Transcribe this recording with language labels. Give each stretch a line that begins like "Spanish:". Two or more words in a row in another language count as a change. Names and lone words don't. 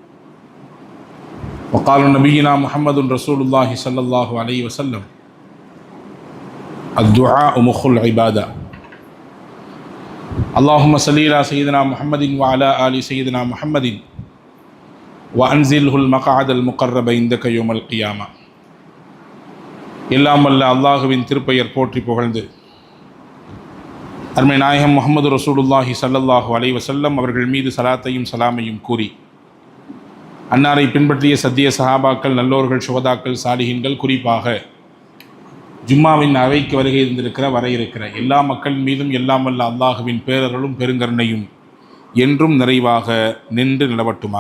Arabic: وقال نبينا محمد رسول الله صلى الله عليه وسلم: الدعاء مخ العبادة. اللهم صل على سيدنا محمد وعلى آل سيدنا محمد وأنزله المقعد المقرب عندك يوم القيامة.
Tamil: எல்லாம் வல்ல அல்லாஹுவின் திருப்பெயர் போற்றி புகழ்ந்து அருமை நாயகம் முஹம்மது
Arabic: رسول الله صلى الله عليه وسلم
Tamil: அவர்கள் மீது சலாத்தையும் சலாமையும் கூறி, அன்னாரை பின்பற்றிய சத்திய சஹாபாக்கள், நல்லோர்கள், சுஹதாக்கள், சாலிஹீன்கள், குறிப்பாக ஜும்மாவின் அவைக்கு வருகை இருந்திருக்கிற வர இருக்கிற எல்லா மக்கள் மீதும் எல்லாம் வல்ல அல்லாஹுவின் பேரருளும் பெருங்கருணையும் என்றும் நிறைவாக நின்று நிலவட்டுமாக.